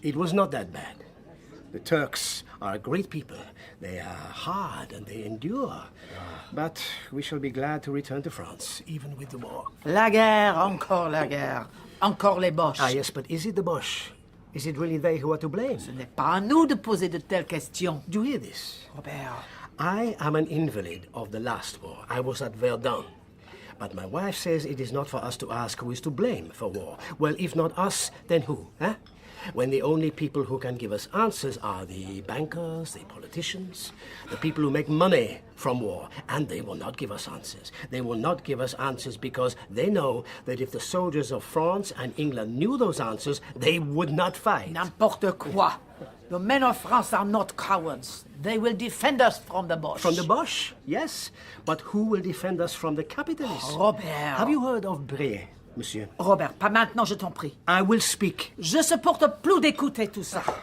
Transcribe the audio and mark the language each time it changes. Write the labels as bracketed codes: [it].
[en] It was not that bad. The Turks are a great people. They are hard and they endure. But we shall be glad to return to France, even with the war. [fr] La guerre, encore la guerre. Encore les Boches. [en] Ah, yes, but is it the Boche? Is it really they who are to blame? [fr] Ce n'est pas à nous de poser de telles questions. [en] Do you hear this? Robert. I am an invalid of the last war. I was at Verdun. But my wife says it is not for us to ask who is to blame for war. Well, if not us, then who, eh? When the only people who can give us answers are the bankers, the politicians, the people who make money from war, and they will not give us answers. They will not give us answers because they know that if the soldiers of France and England knew those answers, they would not fight. [fr] N'importe quoi. [en] The men of France are not cowards. They will defend us from the Boche. From the Boche, yes. But who will defend us from the capitalists? Robert. Have you heard of Brie, monsieur? [fr] Robert, pas maintenant, je t'en prie. [en] I will speak. [fr] Je supporte plus d'écouter tout ça.